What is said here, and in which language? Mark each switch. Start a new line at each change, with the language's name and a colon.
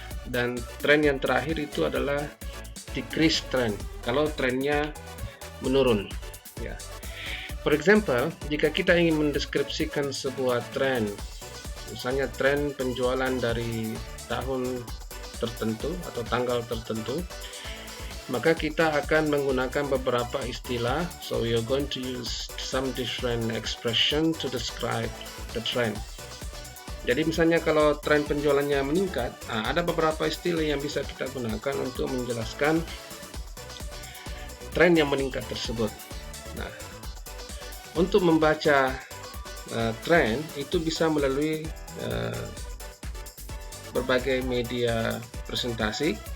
Indonesian: Dan tren yang terakhir itu adalah
English: decrease trend,
Indonesian: kalau trennya menurun. Ya.
English: For example,
Indonesian: jika kita ingin mendeskripsikan sebuah tren, misalnya tren penjualan dari tahun tertentu atau tanggal tertentu, maka kita akan menggunakan beberapa istilah.
English: So we are going to use some different expression to describe the trend.
Indonesian: Jadi misalnya kalau tren penjualannya meningkat, ada beberapa istilah yang bisa kita gunakan untuk menjelaskan tren yang meningkat tersebut. Nah, untuk membaca tren itu bisa melalui berbagai media presentasi.